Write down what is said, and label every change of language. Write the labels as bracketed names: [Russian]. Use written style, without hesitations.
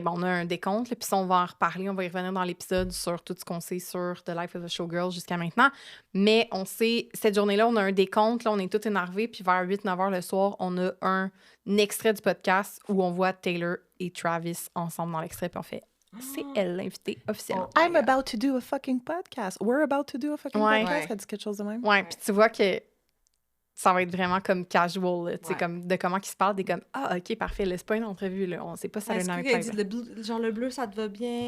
[French] Bon, on a un décompte, là, puis ça, on va en reparler. On va y revenir dans l'épisode sur tout ce qu'on sait sur The Life of a Showgirl jusqu'à maintenant. Mais on sait, cette journée-là, on a un décompte. Là, on est tous énervés. Puis vers 8-9 heures le soir, on a un extrait du podcast où on voit Taylor et Travis ensemble dans l'extrait. Puis on fait, c'est elle l'invitée officiellement. [English] I'm about to do a fucking podcast. We're about to do a fucking [French] Ouais. [English] podcast. [French] Ouais. Ça dit quelque chose de même? Ouais, puis tu vois que ça va être vraiment comme casual, là, tu sais, Ouais. comme de comment ils se parlent, des comme « Ah, OK, parfait, là, c'est pas une entrevue, là, on sait pas ça Est-ce donne avec qu'elle dit Taylor. le bleu, genre le bleu, ça te va bien?